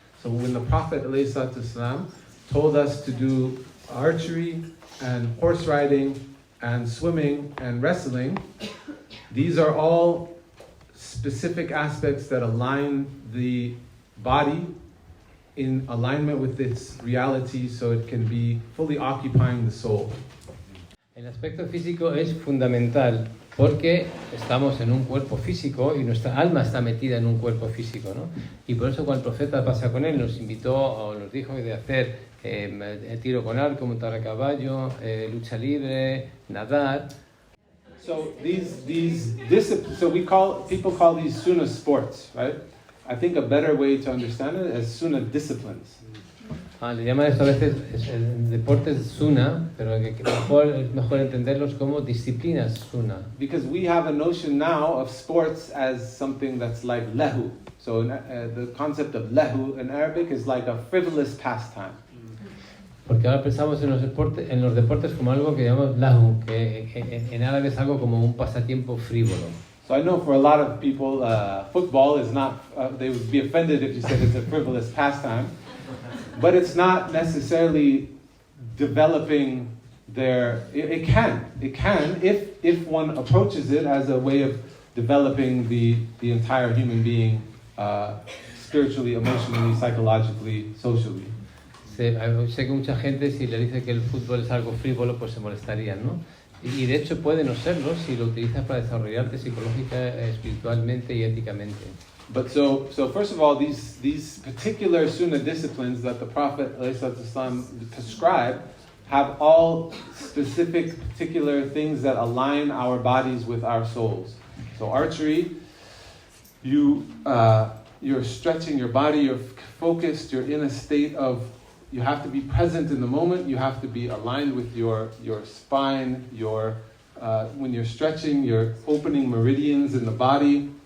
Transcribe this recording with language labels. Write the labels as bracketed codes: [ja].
[en] So when the Prophet ﷺ told us to do archery and horse riding and swimming and wrestling, these are all specific aspects that align the body in alignment with its reality so it can be fully occupying the soul. [es] El aspecto físico es fundamental porque estamos en un cuerpo físico y nuestra alma está metida en un cuerpo físico, ¿no? Y por eso cuando el profeta pasa con él nos invitó o nos dijo de hacer tiro con arco, montar a caballo, lucha libre, nadar. [en] So these disciplines, so people call these sunnah sports, right? I think a better way to understand it is sunnah disciplines. [es] Le llaman esto a veces deportes sunnah, pero es mejor entenderlos como disciplinas sunnah. [en] Because we have a notion now of sports as something that's like lahu. So the concept of lahu in Arabic is like a frivolous pastime. [es] Porque ahora pensamos en los deportes como algo que llamamos lahu, que en árabe es algo como un pasatiempo frívolo. [en] So I know for a lot of people, football is not, they would be offended if you said it's a frivolous pastime, but it's not necessarily developing it can if one approaches it as a way of developing the entire human being, spiritually, emotionally, psychologically, socially. [es] Sé que mucha gente, si le dice que el fútbol es algo frívolo, pues se molestarían, ¿no? Y de hecho puede no serlo si lo utilizas para desarrollarte psicológica, espiritualmente y éticamente. [en] But so first of all, these particular sunnah disciplines that the Prophet ﷺ prescribed have all specific, particular things that align our bodies with our souls. So archery, you're stretching your body, you're focused, you're in a state of, you have to be present in the moment, you have to be aligned with your spine, when you're stretching, you're opening meridians in the body.